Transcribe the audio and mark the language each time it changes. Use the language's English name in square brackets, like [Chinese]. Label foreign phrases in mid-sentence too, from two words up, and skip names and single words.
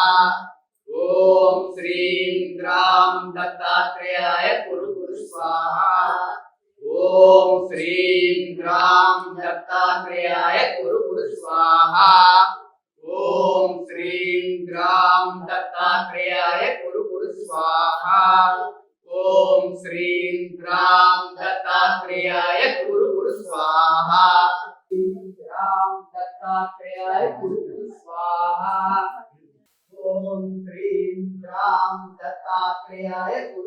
[Sanskrit] ఓం శ్రీం గ్రాం దత్తాత్రేయాయ గురు గురు స్వాహా. ఓం శ్రీం గ్రాం దత్తాత్రేయాయ గురు గురు స్వాహా. ఓం శ్రీం గ్రాం ग्राम दत्तात्रेयाय कुरु कुरु स्वाहा ओम श्रीं ग्राम दत्तात्रेयाय कुरु कुरु स्वाहा ग्राम दत्तात्रेयाय कुरु कुरु स्वाहा ओम श्रीं ग्राम दत्तात्रेयाय कुरु